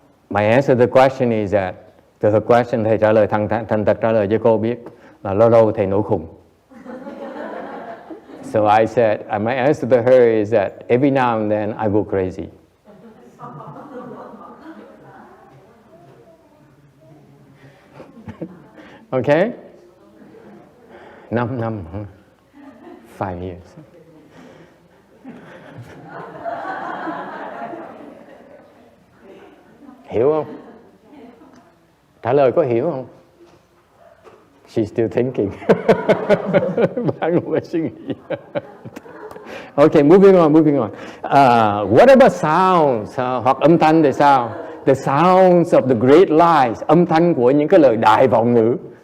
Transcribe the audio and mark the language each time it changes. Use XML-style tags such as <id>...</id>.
<en>My answer to the question</en> <vi>is that, the question thầy trả lời, thành thật trả lời cho cô biết là lâu lâu thầy nổi khùng.</vi> <en>So I said, my answer to her is that every now and then I go crazy. Okay?</en> <vi>5 năm,</vi> <en>5 years.</en> <vi>Hiểu không? Trả lời có hiểu không?</vi> <en>She's still thinking.</en> <vi>Bạn ngồi suy nghĩ.</vi> <en>Okay, moving on. What about sounds?</en> <vi>Hoặc âm thanh thì sao?</vi> <en>The sounds of the great lies.</en> <vi>Âm thanh của những cái lời đại vọng ngữ.</vi>